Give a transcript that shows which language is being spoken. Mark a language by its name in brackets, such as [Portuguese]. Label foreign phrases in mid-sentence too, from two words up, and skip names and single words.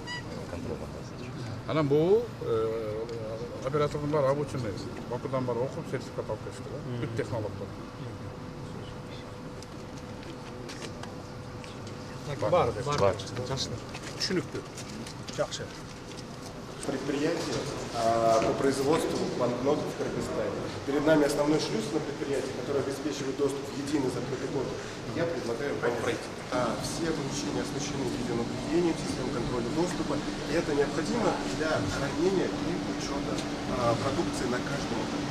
[Kyrgyz] Контрабандасы. Анан бул оператордун баары обученный. Бакудан баары окуп сертификат алып келишти да. Бүт технологдор. Бар, Бар. түшүнүктүү. Жакшы. [Russian] Предприятие по производству банкнот в Кыргызстане. Перед нами основной шлюз на предприятие, который обеспечивает доступ в единый закрытый код. Я предлагаю вам пройти. Все помещения оснащены видеонаблюдением, системой контроля доступа. И это необходимо для хранения и учета продукции на каждом этапе.